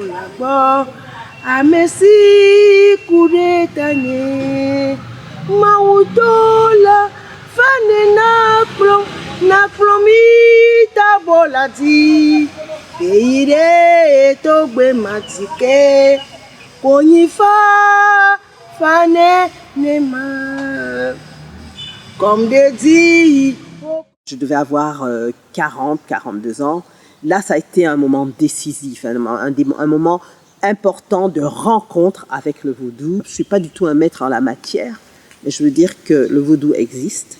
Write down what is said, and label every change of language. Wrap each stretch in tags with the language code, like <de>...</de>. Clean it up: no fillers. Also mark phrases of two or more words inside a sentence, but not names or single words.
<ee>la gbɔ ame si ku ɖe tanye mawu do la fane nakplɔ mi tabɔ la ti eyi de togbe matike konyi fane ne ma</ee> <fr>comme de dit. Je devais avoir 42 ans. Là, ça a été un moment décisif, un moment important de rencontre avec le vaudou. Je ne suis pas du tout un maître en la matière, mais je veux dire que le vaudou existe.</fr>